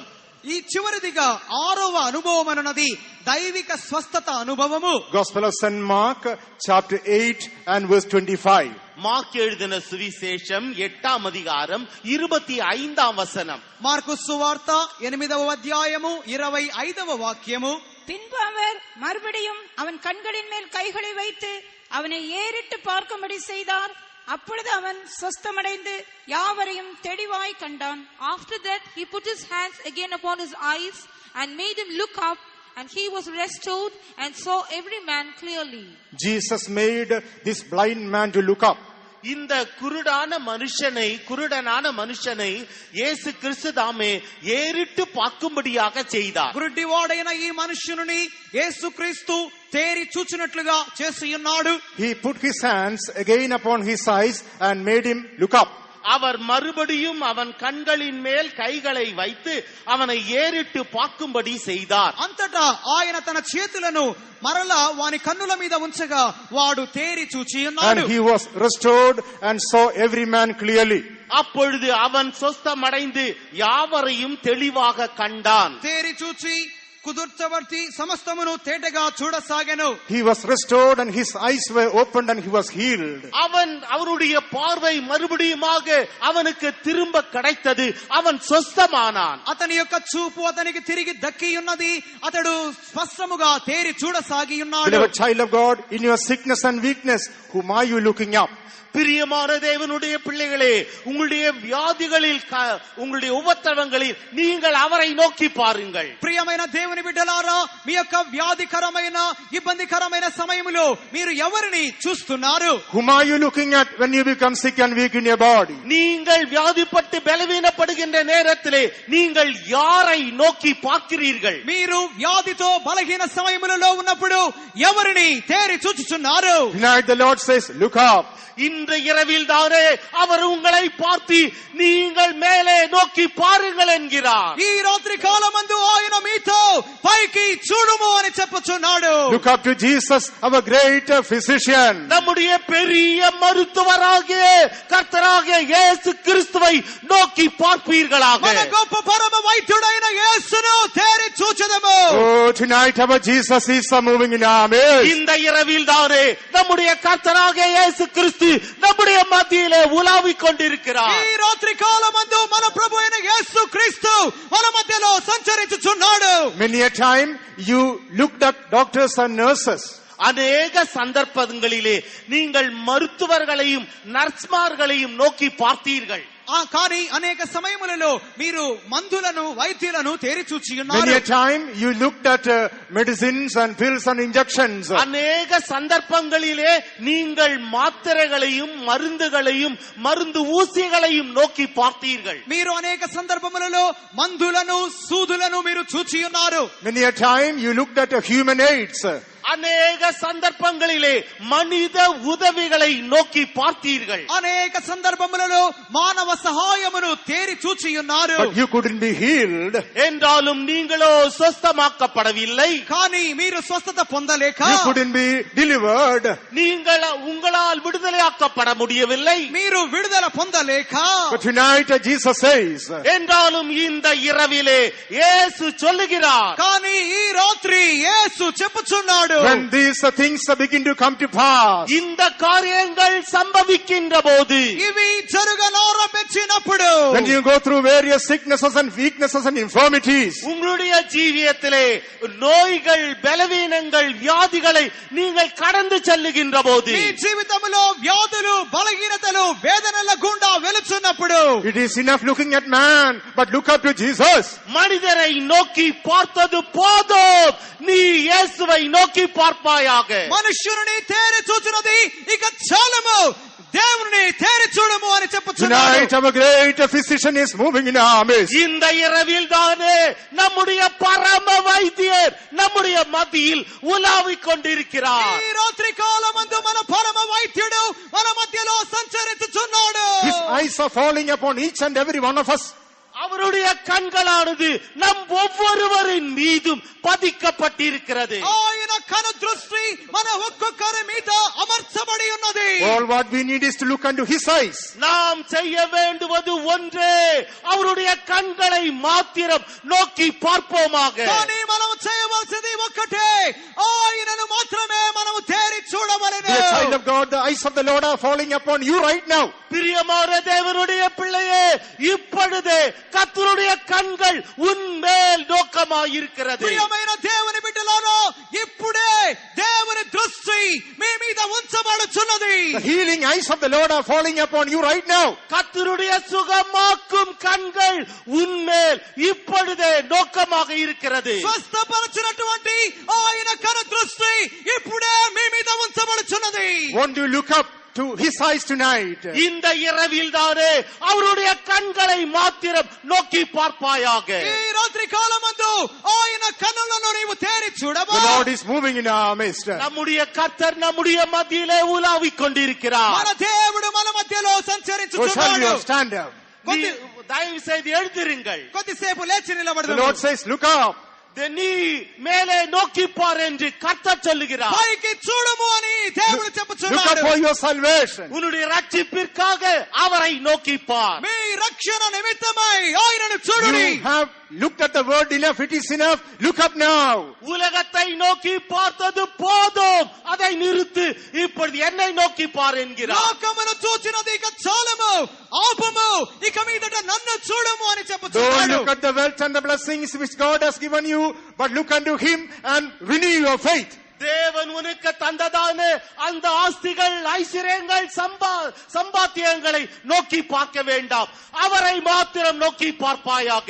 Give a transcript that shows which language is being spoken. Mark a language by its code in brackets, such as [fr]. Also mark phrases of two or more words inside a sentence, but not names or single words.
[te] ఈ చివరిదిగా ఆరవ అనుభవం అన్నది దైవిక స్వస్థత అనుభవము. [en] Gospel of St. Mark, chapter 8 and verse 25. [ta] மார்க் எழுதின சுவிசேஷம் 8ஆம் அதிகாரம் 25ஆம் வசனம். [te] మార్కు సువార్త 8వ అధ్యాయము 25వ వాక్యము. [ta] பின்பு அவர் மறுபடியும் அவன் கண்களின் மேல் கைகளை வைத்து அவனை ஏறிட்டு பார்க்கும்படி செய்தார். அப்பொழுது அவன் சொஸ்தமடைந்து யாவரையும் தெளிவாய் கண்டான். [en] After that, he put his hands again upon his eyes and made him look up, and he was restored and saw every man clearly. Jesus made this blind man to look up. [ta] இந்த குருடான மனுஷனை இயேசு கிறிஸ்து தாமே ஏறிட்டு பார்க்கும்படியாக செய்தார். [te] గుడ్డివాడైన ఈ మనుష్యుని యేసుక్రీస్తు తేరి చూచినట్లుగా చేసి ఉన్నాడు. [en] He put his hands again upon his eyes and made him look up. [ta] அவர் மறுபடியும் அவன் கண்களின் மேல் கைகளை வைத்து அவனை ஏறிட்டு பார்க்கும்படி செய்தார். [te] అంతటా ఆయన తన చేతులను మరలా వాని కన్నుల మీద ఉంచగా వాడు తేరి చూచి ఉన్నాడు. [en] And he was restored and saw every man clearly. [ta] அப்பொழுது அவன் சொஸ்தமடைந்து யாவரையும் தெளிவாக கண்டான். [te] తేరి చూచి కుదుర్చవర్తి సమస్తమును తేటగా చూడసాగెను. [en] He was restored and his eyes were opened and he was healed. [ta] அவருடைய பார்வை மறுபடியுமாக அவனுக்கு திரும்ப கிடைத்தது. அவன் சொஸ்தமானான். [te] అతని యొక్క చూపు అతనికి తిరిగి దక్కి ఉన్నది. అతడు స్పష్టముగా తేరి చూడసాగి ఉన్నాడు. [en] Beloved child of God, in your sickness and weakness, whom are you looking up? [ta] பிரியமான தேவனுடைய பிள்ளைகளே, உங்களுடைய வியாதிகளில் உங்களுடைய உபத்திரவங்களில் நீங்கள் அவரை நோக்கி பாருங்கள். [te] ప్రియమైన దేవుని బిడ్డలారా, మీ యొక్క వ్యాధికరమైన ఇబ్బందికరమైన సమయంలో మీరు ఎవరిని చూస్తున్నారు? [en] Whom are you looking at when you become sick and weak in your body? [ta] நீங்கள் வியாதிப்பட்டு பலவீனப்படுகின்ற நேரத்திலே நீங்கள் யாரை நோக்கி பார்க்கிறீர்கள்? [te] మీరు వ్యాధితో బలహీన సమయములలో ఉన్నప్పుడు ఎవరిని తేరి చూచుచున్నారు? [en] Tonight the Lord says, look up. [ta] இந்த இரவில் தானே அவர் உங்களை பார்த்து நீங்கள் மேலே நோக்கி பாருங்கள் என்கிறார். [te] ఈ రాత్రి కాలమందు ఆయన మీతో పైకి చూడుము అని చెప్పుచున్నాడు. [en] Look up to Jesus, our great physician. [ta] நம்முடைய பெரிய மருத்துவராகிய கர்த்தராகிய இயேசு கிறிஸ்துவை நோக்கி பார்ப்பீர்களாக. [te] మన గొప్ప పరమ వైద్యుడైన యేసును తేరి చూచెదము. [en] Oh, tonight our Jesus is moving in our midst. [ta] இந்த இரவில் தானே நம்முடைய கர்த்தராகிய இயேசு கிறிஸ்து நம்முடைய மத்தியிலே உலாவிக் கொண்டிருக்கிறார். [te] ఈ రాత్రి కాలమందు మన ప్రభువైన యేసు క్రీస్తు మన మధ్యలో సంచరించుచున్నాడు. [en] Many a time you looked at doctors and nurses. [ta] அநேக சந்தர்ப்பங்களிலே நீங்கள் மருத்துவர்களையும் நர்ஸ்மார்களையும் நோக்கி பார்த்தீர்கள். [te] కానీ అనేక సమయములలో మీరు మందులను వైద్యులను తేరి చూచి [en] Many [te] ఉన్నారు. [en] a time you looked at medicines and pills and injections. [ta] அநேக சந்தர்ப்பங்களிலே நீங்கள் மாத்திரைகளையும் மருந்துகளையும் மருந்து ஊசிகளையும் நோக்கி பார்த்தீர்கள். [te] మీరు అనేక సందర్భములలో మందులను సూదులను మీరు చూచి ఉన్నారు. [en] Many a time you looked at human aids. [ta] அநேக சந்தர்ப்பங்களிலே மனித உதவிகளை நோக்கி பார்த்தீர்கள். [te] అనేక సందర్భములలో మానవ సహాయమును తేరి చూచి ఉన్నారు. [en] But you couldn't be healed. [ta] என்றாலும் நீங்களோ சொஸ்தமாக்கப்படவில்லை. [te] కానీ మీరు స్వస్థత పొందలేక, [en] You couldn't be delivered. [ta] உங்களால் விடுதலையாக்கப்பட முடியவில்லை. [te] మీరు విడుదల పొందలేక, [en] But tonight Jesus says, [ta] என்றாலும் இந்த இரவிலே இயேசு சொல்லுகிறார், [te] కానీ ఈ రాత్రి యేసు చెప్పుచున్నాడు, [en] when these things begin to come to pass, [ta] இந்த காரியங்கள் சம்பவிக்கின்ற போது, [te] ఇవి జరగనారంభించినప్పుడు, [en] when you go through various sicknesses and weaknesses and infirmities, [ta] உங்களுடைய ஜீவியத்திலே நோய்கள், பலவீனங்கள், வியாதிகளை நீங்கள் கடந்து செல்லுகின்ற போது, [te] మీ జీవితంలో వ్యాధులు, బలహీనతలు, వేదనల గుండా వెలుచున్నప్పుడు, [en] it is enough looking at man, but look up to Jesus. [ta] மனிதரை நோக்கி பார்த்தது போதும், நீ இயேசுவை நோக்கி பார்ப்பாயாக. [te] మనుష్యుని తేరి చూచున్నది ఇక చాలము, దేవుని తేరి చూడము అని చెప్పుచున్నాడు. [en] Tonight our great physician is moving in our midst. [ta] இந்த இரவில் தானே நம்முடைய பரம வைத்தியர் நம்முடைய மத்தியில் உலாவிக் கொண்டிருக்கிறார். [te] ఈ రాత్రి కాలమందు మన పరమ వైద్యుడు మన మధ్యలో సంచరించుచున్నాడు. [en] His eyes are falling upon each and every one of us. [ta] அவருடைய கண்களானது நம் ஒவ்வொருவரின் மீதும் பதிக்கப்பட்டிருக்கிறது. [te] ఆయన కను దృష్టి మన ఒక్కొక్కరి మీద అమర్చబడి ఉన్నది. [en] All what we need is to look unto his eyes. [ta] நாம் செய்ய வேண்டுவது ஒன்றே, அவருடைய கண்களை மாத்திரம் நோக்கி பார்ப்போமாக. [te] కానీ మనం చేయవలసింది ఒక్కటే, ఆయనను మాత్రమే మనము తేరి చూడవలెను. [en] Dear child of God, the eyes of the Lord are falling upon you right now. [ta] பிரியமான தேவனுடைய பிள்ளையே, இப்பொழுதே கர்த்தருடைய கண்கள் உன்மேல் நோக்கமாயிருக்கிறது. [te] ప్రియమైన దేవుని బిడ్డలారా, ఇప్పుడే దేవుని దృష్టి మీ మీద ఉంచబడుచున్నది. [en] The healing eyes of the Lord are falling upon you right now. [ta] கர்த்தருடைய சுகமாக்கும் கண்கள் உன்மேல் இப்பொழுதே நோக்கமாக இருக்கிறது. [te] స్వస్థపరచినటువంటి ఆయన కను దృష్టి ఇప్పుడే మీ మీద ఉంచబడుచున్నది. [en] Won't you look up to his eyes tonight. [ta] இந்த இரவில் தானே அவருடைய கண்களை மாத்திரம் நோக்கி பார்ப்பாயாக. [te] ఈ రాత్రి కాలమందు ఆయన కన్నులను నీవు తేరి చూడవా. [en] The Lord is moving in our midst. [ta] நம்முடைய கர்த்தர் நம்முடைய மத்தியிலே உலாவிக் கொண்டிருக்கிறார். [te] మన దేవుడు మన మధ్యలో సంచరించుచున్నాడు. [en] Stand up. [ta] தயவு செய்து எழுந்திருங்கள். [te] కొద్దిసేపు లేచి [en] The [te] నిలబడదాం. [en] Lord says, look up. [ta] நீ மேலே நோக்கி பார் என்று கர்த்தர் சொல்லுகிறார். [te] పైకి చూడము అని దేవుడు చెప్పుచున్నాడు. [en] Look up for your salvation. [ta] உன்னுடைய ரட்சிப்பிற்காக அவரை நோக்கி பார். [te] మీ రక్షణ నిమిత్తమై ఆయనను చూడుడి. [en] You have looked at the word enough. It is enough. Look up now. [ta] உலகத்தை நோக்கி பார்த்தது போதும், அதை நிறுத்து, இப்பொழுது என்னை நோக்கி பார் என்கிறார். [te] లోకమును చూచినది ఇక చాలము, ఆపము, ఇక మీదట నన్ను చూడము అని [en] Don't [te] చెప్పుచున్నాడు. [en] look at the wealth and the blessings which God has given you, but look unto him and renew your faith. [ta] தேவன் உனக்கு தந்ததான அந்த ஆஸ்திகள், ஐஸ்வர்யங்கள், சம்பாத்தியங்களை நோக்கி பார்க்க வேண்டாம், அவரை மாத்திரம் நோக்கி பார்ப்பாயாக.